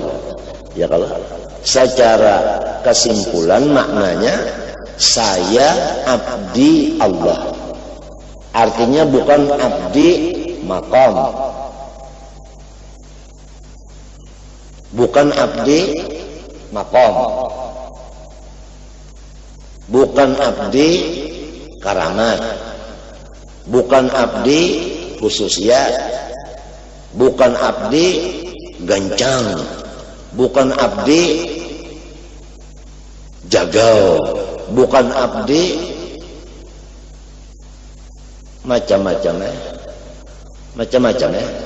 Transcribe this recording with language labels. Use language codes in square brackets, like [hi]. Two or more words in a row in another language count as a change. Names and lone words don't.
[id] Ya, kalau secara kesimpulan maknanya saya abdi Allah. Artinya bukan abdi maqam, bukan abdi maqam, bukan abdi karamat, bukan abdi khususiyat, bukan abdi gancang, bukan abdi jagau, bukan abdi macam-macam ya.